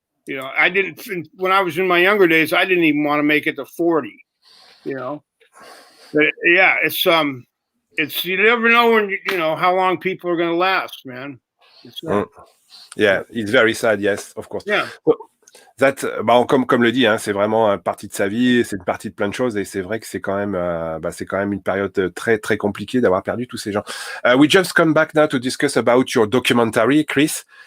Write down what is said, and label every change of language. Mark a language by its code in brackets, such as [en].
[en] You know, I didn't, when I was in my younger days, I didn't even want to make it to 40, you know. But yeah, it's you never know when you know how long people are going to last, man. Yeah, it's very sad, yes, of course. Yeah. [fr] That, comme le dit, hein, c'est vraiment une partie de sa vie, c'est une partie de plein de choses, et c'est vrai que c'est quand même une période très très compliquée d'avoir perdu tous ces gens. [en] We just come back now to discuss about your documentary, Chris.